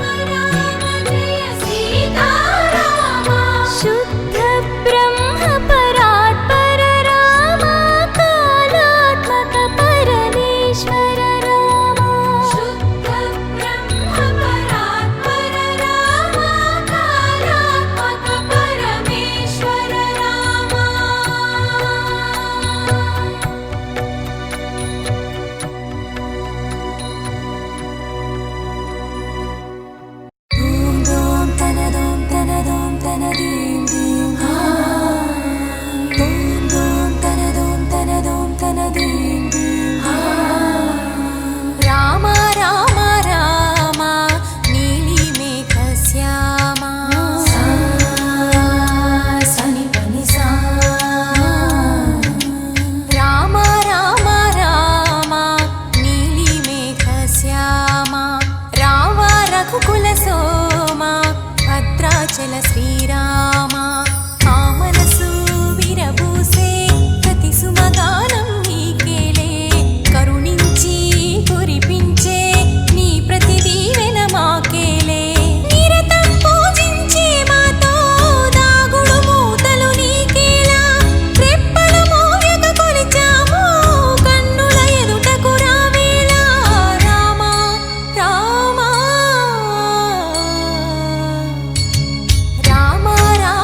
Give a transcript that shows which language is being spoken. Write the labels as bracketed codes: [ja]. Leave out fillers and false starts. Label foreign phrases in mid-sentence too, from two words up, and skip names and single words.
[sa] राम जय सीता रामा शुद्ध ब्रह्म परात्पर रामा कालात्मक परमेश्वर रामा शुद्ध ब्रह्म परात्पर रामा कालात्मक परमेश्वर रामा Doom doom tana doom tana dim dim ha. Doom doom tana dim dim ha. [te] రామ రామ రామ నీలి మేఘ శ్యామ స సని పని స రామ రామ రామ నీలి మేఘ శ్యామ రామ రఘుకుల సోమ భద్రాచల శ్రీరామ ఆ మనసు విరబూసే ప్రతి సుమగానం నీకేలే కరుణించి కురిపించే నీ ప్రతి దీవెన మాకేలే నిరతం పూజించే మాతో దాగుడు మూతలు నీకేలా రెప్పలు మోయక కొలిచాము కన్నుల ఎదుటకు రావేలా రామ రామ రామ